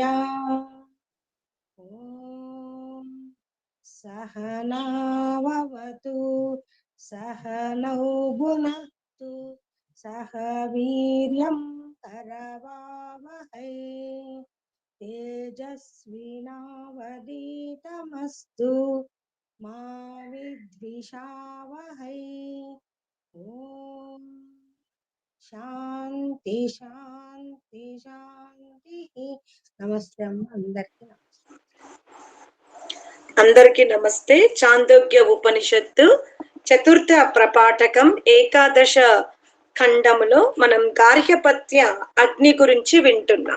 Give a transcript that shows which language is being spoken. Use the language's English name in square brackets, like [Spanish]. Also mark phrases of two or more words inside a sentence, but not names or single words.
[Sanskrit] ॐ सहनाववतु सहनौ भुनक्तु सह वीर्यं करवावहै तेजस्विनावधीतमस्तु मा विद्विषावहै। ఓం శాంతి శాంతి శాంతి. [Telugu] నమస్తే అమ్మ, అందరికీ నమస్తే. అందరికీ నమస్తే. చాందోగ్య ఉపనిషత్తు చతుర్థ ప్రపాఠకం ఏకాదశ ఖండములో మనం గార్హ్యపత్య అగ్ని గురించి వింటున్నాం.